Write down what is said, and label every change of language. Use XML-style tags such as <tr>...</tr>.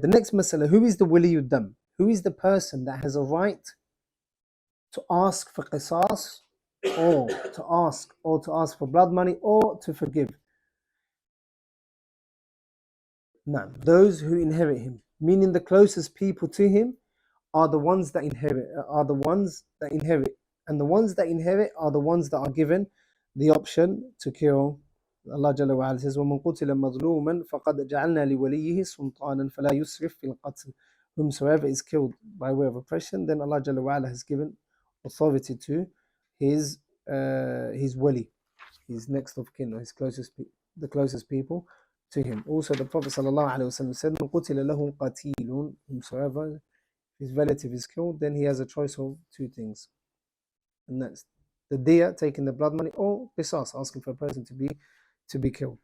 <en>The next masala, who is the waliyud dam? Who is the person that has a right to ask for qisas, or to ask for blood money, or to forgive? Now, those who inherit him, meaning the closest people to him are the ones that inherit, and the ones that inherit are the ones that are given the option to kill. Allah Jalla wa Ala says,</en> <ar>وَمَنْ قُتِلَ مَظْلُومًا فَقَدْ جَعَلْنَا لِوَلِيِّهِ سُلْطَانًا فَلَا يُسْرِفْ فِي الْقَتْلِ.</ar> <en>whomsoever is killed by way of oppression, then Allah Jalla wa Ala has given authority to his wali, his next of kin, his the closest people to him. Also, the Prophet sallallahu alaihi wasallam said,</en> <ar>"Man qutila lahu qatilun,"</ar> <en>whomsoever his relative is killed, then he has a choice of two things, and that's the diya, taking the blood money, or qisas, asking for a person to be killed.</en>